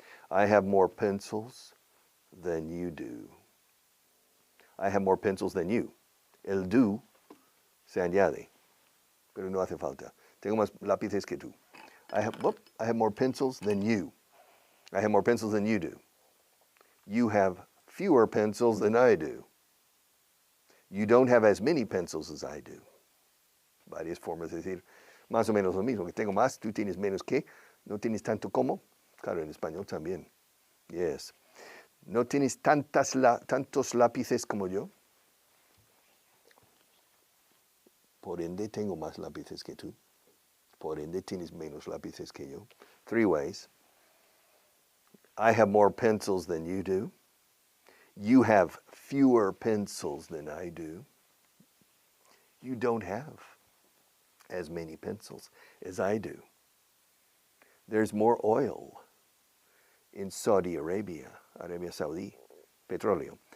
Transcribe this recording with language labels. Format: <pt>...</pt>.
<en>I have more pencils than you do. I have more pencils than you.</en> <es>El do se añade, pero no hace falta. Tengo más lápices que tú.</es> <en>I have more pencils than you. I have more pencils than you do. You have fewer pencils than I do. You don't have as many pencils as I do.</en> <es>Varias formas de decir más o menos lo mismo. Que tengo más, tú tienes menos que. No tienes tanto como. Claro, en español también. Yes. No tienes tantos lápices como yo. Por ende, tengo más lápices que tú. Por ende, tienes menos lápices que yo.</es> <en>3 ways. I have more pencils than you do. You have fewer pencils than I do. You don't have as many pencils as I do. There's more oil in Saudi Arabia, Arabia Saudi, petróleo.</en>